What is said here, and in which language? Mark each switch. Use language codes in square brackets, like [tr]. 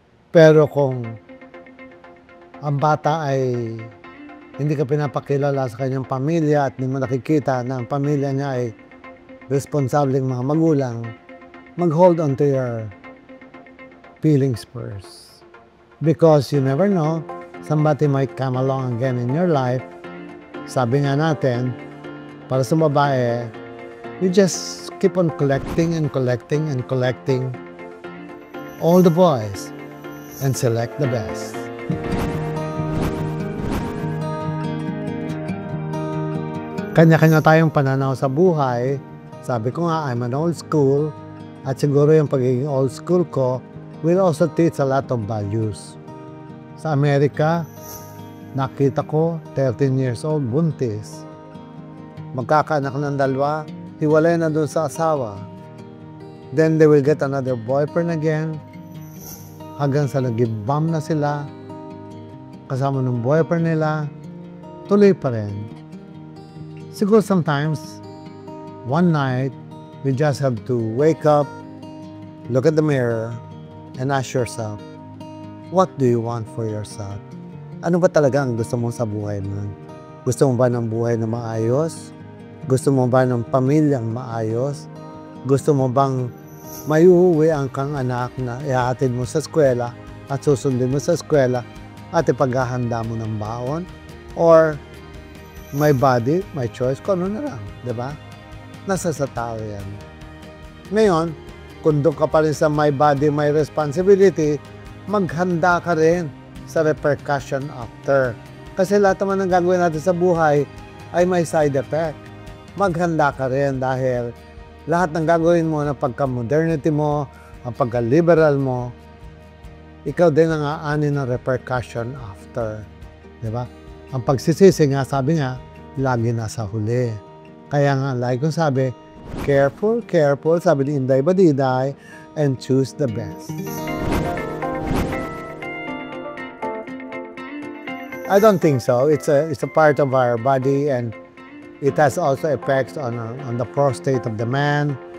[tl] Pero kung ang bata ay hindi ka pinapakilala sa kanyang pamilya at hindi mo nakikita na ang pamilya niya ay responsableng mga magulang, mag- [en] hold on to your feelings first. Because you never know, somebody might come along again in your life. [tl] Sabi nga natin, para sa babae, [en] you just keep on collecting and collecting and collecting all the boys and select the best. [tl] Kanya-kanya tayong pananaw sa buhay. Sabi ko nga, [en] I'm an old school [tl] at siguro yung pagiging [en] old school ko will also teach a lot of values. [tl] Sa Amerika, nakita ko 13 years old, buntis. Magkakaanak ng dalawa, hiwalay na doon sa asawa. [en] Then they will get another boyfriend again. [tl] Hanggang sa nag-bomb na sila. Kasama ng boyfriend nila. Tuloy pa rin. [en] Siguro sometimes, one night, you just have to wake up, look at the mirror, and ask yourself, what do you want for yourself? [tl] Ano ba talaga ang gusto mo sa buhay mo? Gusto mo ba ng buhay na maayos? Gusto mo ba ng pamilyang maayos? Gusto mo bang may uuwi ang kang anak na ihahatid mo sa eskwela at susundin mo sa eskwela at ipaghahanda mo ng baon? [en] Or my body, my choice, [tl] kung ano na lang, di ba? Nasa sa tao yan. Ngayon, kung doon ka pa rin sa [en] my body, my responsibility, [tl] maghanda ka rin sa repercussion after. Kasi lahat naman ng gagawin natin sa buhay ay may side effect. Maghanda ka rin dahil lahat ng gagawin mo na pagka-modernity mo, ang pagka-liberal mo, ikaw din ang aani ng repercussion after. Diba? Ang pagsisisi nga, sabi nga, lagi nasa huli. Kaya nga, like kong sabi, careful, careful, sabi ni Inday Badiday, and choose the best. [en] I don't think so. It's a part of our body, and it has also effects on the prostate of the man.